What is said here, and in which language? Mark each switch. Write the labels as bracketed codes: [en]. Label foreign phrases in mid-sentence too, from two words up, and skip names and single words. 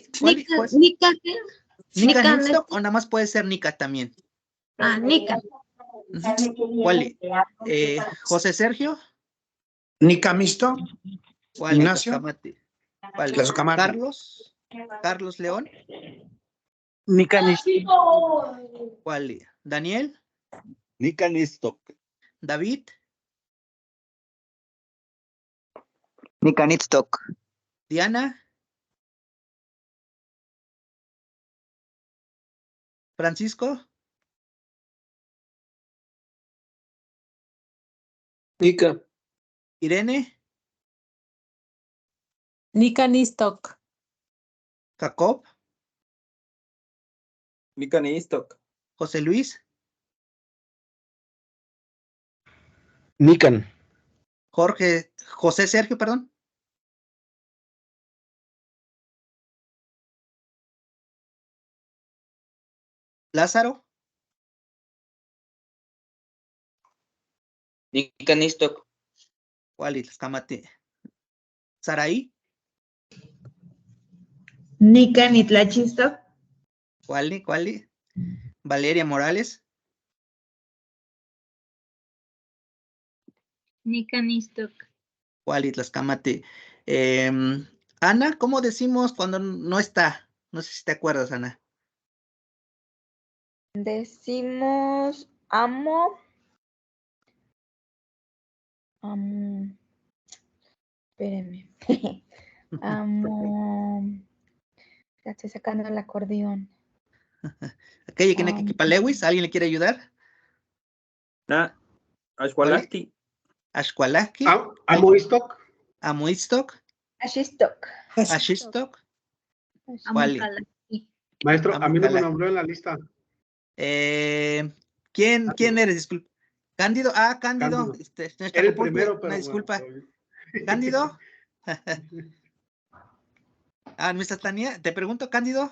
[es] Nika, ¿qué? [nah] ¿Nika Nitztok [es] o nada más puede ser Nika también? [nah] Nika. [es] ¿Cuál? ¿José Sergio? [nah] Nika Misto. [es] Ignacio. ¿Cuál? Carlos León. [nah] Nika Nitztok. [es] ¿Cuál? Daniel. [nah] Nika Nitztok. [es] David. [nah] Nika Nitztok. [es] Diana. Francisco. [nah] Nika. [es] Irene. [nah] Nika Nitztok. [es] Jacob. [nah] Nika Nitztok. [es] José Luis. [nah] Nikan. [es] José Sergio, perdón. Lázaro. [nah] Nika Nitztok. [es] ¿Cuál? Saraí. [nah] Nika Nitlachistok. [es] ¿Cuál? Valeria Morales. Nika Nitztok. ¿Cuál? Ana, ¿cómo decimos cuando no está? No sé si te acuerdas, Ana. Decimos amo. Espérenme. Ya estoy sacando el acordeón. ¿Aquella que para Lewis? ¿Alguien le quiere ayudar? [nah] Ashwalahti. Ashwalahti. Amoistok. Amoistok. Ashistok. Ashistok. Wally. [es] Maestro, a mí no me [nah] Amukala. [es] nombró en la lista. ¿Quién eres? Disculpa. Cándido. Ah, Cándido. Cándido. Nuestro Era el Acapulco, primero, una pero disculpa. bueno, ¿Cándido? Nuestra Tania, te pregunto, Cándido.